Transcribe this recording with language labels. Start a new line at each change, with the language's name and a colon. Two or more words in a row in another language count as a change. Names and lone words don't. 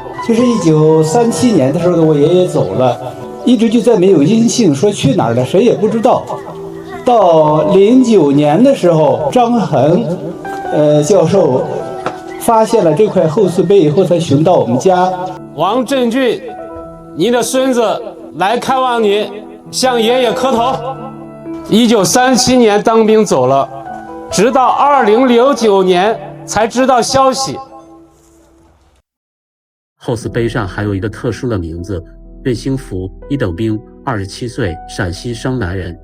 Chinese: 就是1937年的時候呢，我爺爺走了，一直就再沒有音信，說去哪兒了，誰也不知道。到09年的時候，張衡教授發現了這塊後死碑以後，才尋到我們家。王振俊，您的孫子來看望您，向爺爺磕頭。1937年當兵走了，直到2009年才知道消息。後死碑上還有一個特殊的名字，任興福，1等兵，27歲，陝西商南人。